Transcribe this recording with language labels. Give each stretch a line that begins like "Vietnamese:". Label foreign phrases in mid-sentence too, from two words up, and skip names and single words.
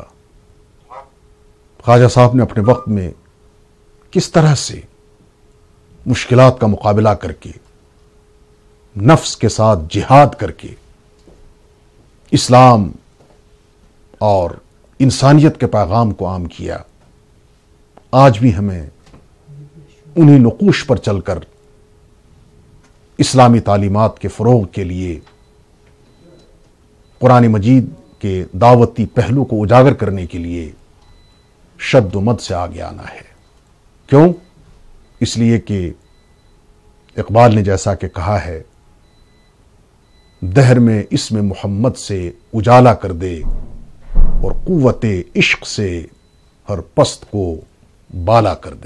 Urdu: خواجہ صاحب نے اپنے وقت میں کس طرح سے مشکلات کا مقابلہ کر کے، نفس کے ساتھ جہاد کر کے اسلام اور انسانیت کے پیغام کو عام کیا۔ آج بھی ہمیں انہی نقوش پر چل کر اسلامی تعلیمات کے فروغ کے لیے، قرآن مجید کے دعوتی پہلو کو اجاگر کرنے کے لیے شد و مد سے آگے آنا ہے۔ کیوں؟ اس لیے کہ اقبال نے جیسا کہ کہا ہے، دہر میں اسم محمد سے اجالا کر دے، اور قوت عشق سے ہر پست کو بالا کر دے۔